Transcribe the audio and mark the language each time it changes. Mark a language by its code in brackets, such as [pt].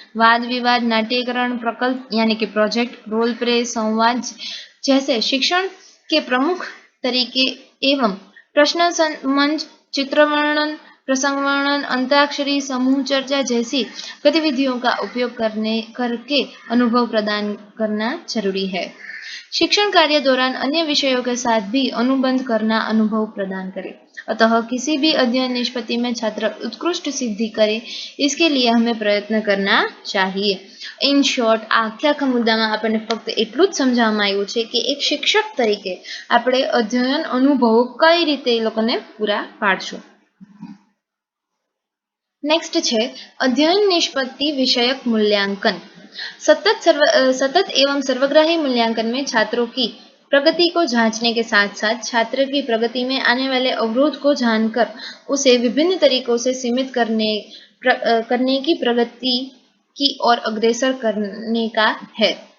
[hi] वाद विवाद, नाट्यकरण, प्रकल्प यानी कि प्रोजेक्ट, रोल प्ले, संवाद जैसे शिक्षण के प्रमुख तरीके एवं प्रश्न मंच, चित्र वर्णन, प्रसंग वर्णन, अंताक्षरी, समूह चर्चा जैसी गतिविधियों का उपयोग करके अनुभव प्रदान करना जरूरी है। शिक्षण कार्य दौरान अन्य विषयों के साथ भी अनुबंध करना अनुभव प्रदान करे। अतः किसी भी अध्ययन निष्पत्ति में छात्र उत्कृष्ट सिद्धि करे, इसके लिए हमें प्रयत्न करना चाहिए। इन शॉर्ट आख्या [gu] मुद्दाમાં આપણને ફક્ત એટલું જ સમજાવવામાં આવ્યું છે કે એક શિક્ષક તરીકે આપણે અધ્યયન અનુભવો કઈ રીતે એ લોકોને પૂરા પાડશું। [hi] नेक्स्ट है अध्ययन निष्पत्ति विषयक मूल्यांकन। सतत एवं सर्वग्राही मूल्यांकन में छात्रों की प्रगति को जांचने के साथ साथ छात्र की प्रगति में आने वाले अवरोध को जानकर उसे विभिन्न तरीकों से सीमित करने की प्रगति की ओर अग्रसर करने का है।